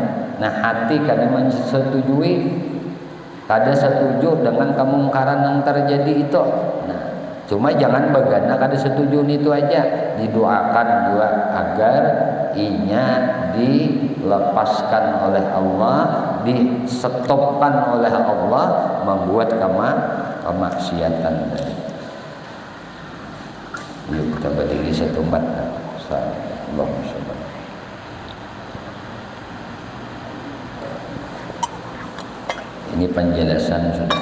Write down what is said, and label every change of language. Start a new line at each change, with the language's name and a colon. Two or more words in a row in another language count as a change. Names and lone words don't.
Banjar: Nah, hati kada menyetujui, kada setuju dengan kemungkaran yang terjadi itu. Nah, cuma jangan bagana kada setuju itu aja, didoakan juga agar inya dilepaskan oleh Allah, disetopkan oleh Allah membuat kemaksiatan. Yuk kita berdiri satu empat.
Arabic: اللهم صل.
Banjar: Ini penjelasan sudah.